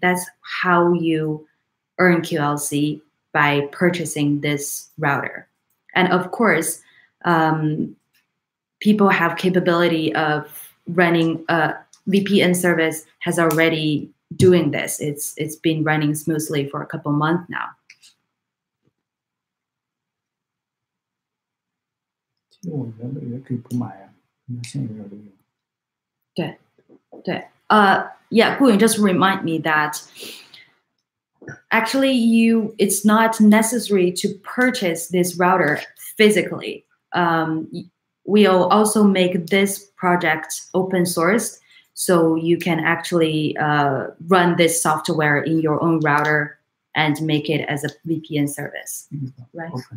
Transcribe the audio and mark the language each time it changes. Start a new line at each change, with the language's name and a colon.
English: That's how you earn QLC, by purchasing this router. And of course, people have capability of running a VPN service has already doing this. It's been running smoothly for a couple months now.
Chinese: 其实我觉得也可以不买啊，现有的都有。对，对，
English: yeah, Gu Yun just remind me that Actually, it's not necessary to purchase this router physically. We'll also make this project open sourced, so you can actually run this software in your own router and make it as a VPN service, right?